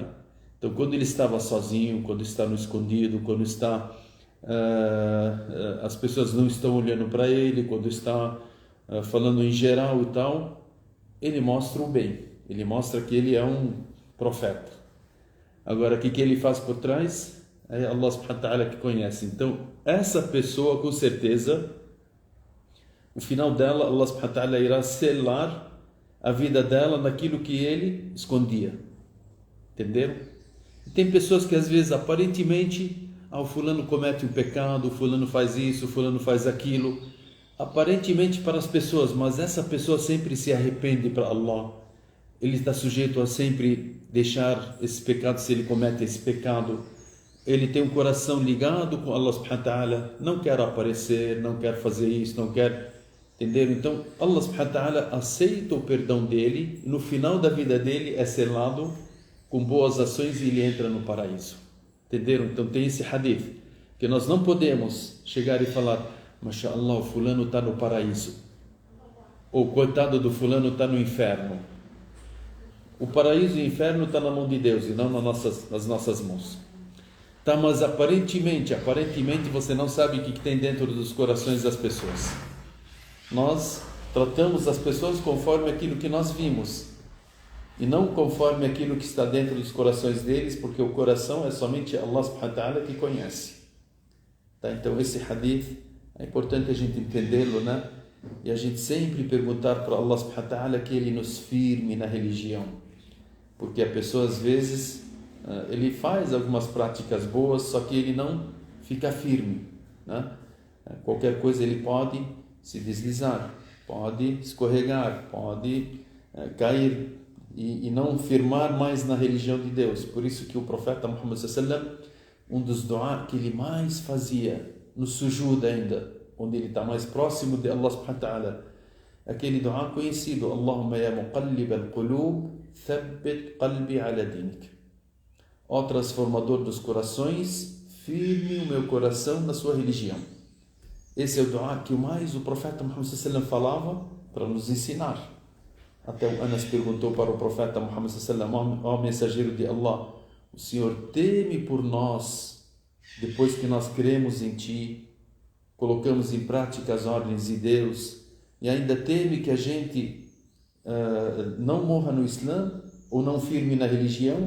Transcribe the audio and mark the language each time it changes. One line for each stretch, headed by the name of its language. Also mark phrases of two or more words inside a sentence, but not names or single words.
Portuguese: Então quando ele estava sozinho, quando está no escondido, quando está as pessoas não estão olhando para ele, quando está falando em geral e tal, ele mostra o bem, ele mostra que ele é um profeta. Agora o que ele faz por trás? É Allah
Arabic: سبحانه وتعالى
Portuguese: que conhece. Então essa pessoa com certeza o final dela, Allah
Arabic: سبحانه وتعالى
Portuguese: irá selar a vida dela naquilo que ele escondia. Entenderam? E tem pessoas que às vezes aparentemente o fulano comete um pecado, o fulano faz isso, o fulano faz aquilo, aparentemente para as pessoas, mas essa pessoa sempre se arrepende para Allah. Ele está sujeito a sempre deixar esse pecado, se ele comete esse pecado. Ele tem um coração ligado com Allah
Arabic: سبحانه وتعالى,
Portuguese: não quer aparecer, não quer fazer isso, não quer, entenderam? Então Allah
Arabic: سبحانه وتعالى
Portuguese: aceita o perdão dele e no final da vida dele é selado com boas ações e ele entra no paraíso. Entenderam? Então tem esse hadith que nós não podemos chegar e falar mashallah, o fulano está no paraíso ou coitado do fulano está no inferno. O paraíso e o inferno está na mão de Deus e não nas nossas mãos. Tá, mas aparentemente você não sabe o que tem dentro dos corações das pessoas. Nós tratamos as pessoas conforme aquilo que nós vimos e não conforme aquilo que está dentro dos corações deles, porque o coração é somente Allah
Arabic: سبحانه وتعالى
Portuguese: que conhece. Tá, então esse hadith é importante a gente entendê-lo, né? E a gente sempre perguntar para Allah
Arabic: سبحانه وتعالى
Portuguese: que ele nos firme na religião, porque a pessoa às vezes ele faz algumas práticas boas, só que ele não fica firme, né? Qualquer coisa ele pode se deslizar, pode escorregar, pode cair e não firmar mais na religião de Deus. Por isso que o profeta Muhammad
Arabic: صلى الله عليه وسلم
Portuguese: um dos duá que ele mais fazia no sujud ainda, onde ele está mais próximo de Allah
Arabic: سبحانه وتعالى,
Portuguese: aquele duá conhecido:
Arabic: اللهم يا مقلب القلوب، ثبت قلبي على دينك.
Portuguese: Ó transformador dos corações, firme o meu coração na sua religião. Esse é o duá que mais o profeta Muhammad
Arabic: صلى الله عليه وسلم
Portuguese: falava para nos ensinar. Até o Anas perguntou para o profeta Muhammad
Arabic: صلى الله عليه وسلم:
Portuguese: ó mensageiro de Allah, o Senhor teme por nós, depois que nós cremos em Ti, colocamos em prática as ordens de Deus, e ainda teme que a gente não morra no Islã ou não firme na religião?